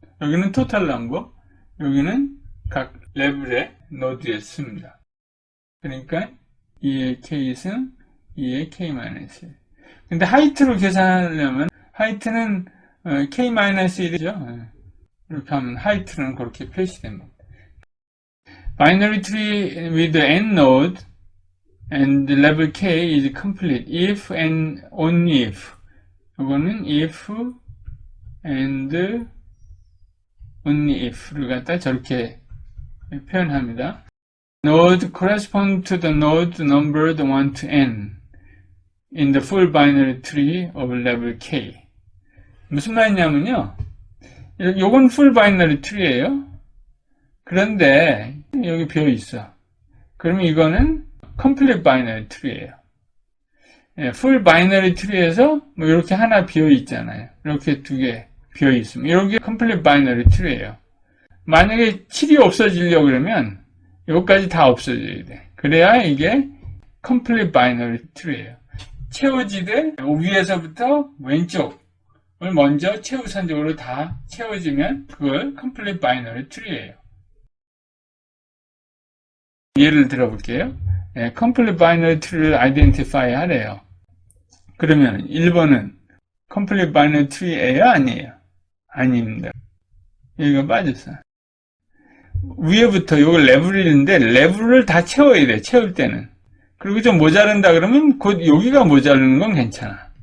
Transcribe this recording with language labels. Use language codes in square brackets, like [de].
[ko] 여기는 토탈 넘버, 여기는 각 레벨의 노드의 수입니다. 그러니까 2의 k승, 2의 k-1. 근데 하이트로 계산하려면 하이트는 k-1이죠. 이렇게 하면 하이트는 그렇게 표시됩니다. [en] Binary tree with n node and level k is complete if and only if. [ko] 이거는 if and only if를 갖다 저렇게 표현합니다. [en] Node correspond to the node numbered 1 to n in the full binary tree of level k. [ko] 무슨 말이냐면요. 요건 full binary tree예요. 그런데 여기 비어 있어. 그러면 이거는 complete binary tree예요. full binary tree에서 뭐 이렇게 하나 비어 있잖아요. 이렇게 2개 비어 있으면 이렇게 complete binary tree예요. 만약에 7이 없어지려고 그러면 여기까지 다 없어져야 돼. 그래야 이게 complete binary tree예요. 채워지되 위에서부터 왼쪽을 먼저 최우선적으로 다 채워지면 그걸 complete binary tree예요. 예를 들어볼게요. complete binary tree를 identify 하래요. 그러면 1번은 complete binary tree예요? 아니에요? 아닙니다. 여기가 빠졌어. 위에부터 요걸 레벨인데 레벨을 다 채워야 돼. 채울 때는. 그리고 좀 모자른다 그러면 곧 여기가 모자르는 건 괜찮아.